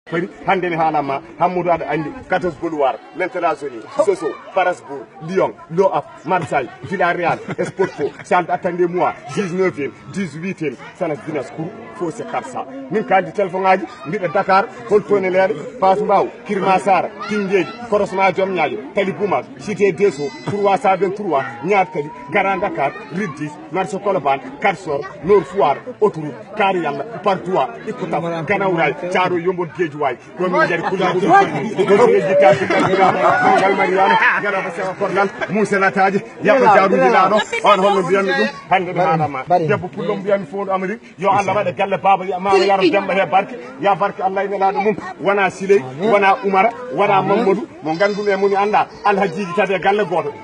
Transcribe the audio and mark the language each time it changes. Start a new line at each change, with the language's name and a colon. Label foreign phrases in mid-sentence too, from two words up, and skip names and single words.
Fula: Fari, hande mi haalama, Hammadou aɗa andi,
French: quatorze Gaulois, maintenant Zoni, Soso, Strasbourg, Lyon, Le Havre, Marseille, Villarreal, Sporto, Saint attendez moi, dix-neuvième, dix-huitième, Sanas Dinas Kourou, fo c'est comme ça.
Fula: Min kaldi téléphone ngaji, mbiɗa Dakar, hol tone leere, Fass Mbaw, Kirma Sara, Tingueji, Korosma Diomniadio, Tali Bouma, Cité Desso, trois cent vingt-trois, Niar Tali, Grand Dakar, Rue dix, Marché Colobane, Karsor, Nord Foire, Autoroute, Kari Yalla, Pardoua, Ikoutaf, Ganawray, Thiaroye Yombol, Guédiawaye, ɗon min jari Koulibaly, ɗon min jari Tati Kabira, Mangal Mariano, Garaba Sewa Kornal, Moussa Lataji, Yaɓa Diarouji Laaɗo, on holno mbiyatmi ɗum, hande mi haalama. Bari. Debbo pullo mbiyatmi fo ɗo Amérique, yo Allah waɗa galle Baba, ya Mama Yaro Demba he barke, ya barke Allah ina laaɗo mum, wona Siley, wona Oumara, wona Mamadou, mo ganduɗo e mum mi anda, alhajiji tati e galle goto.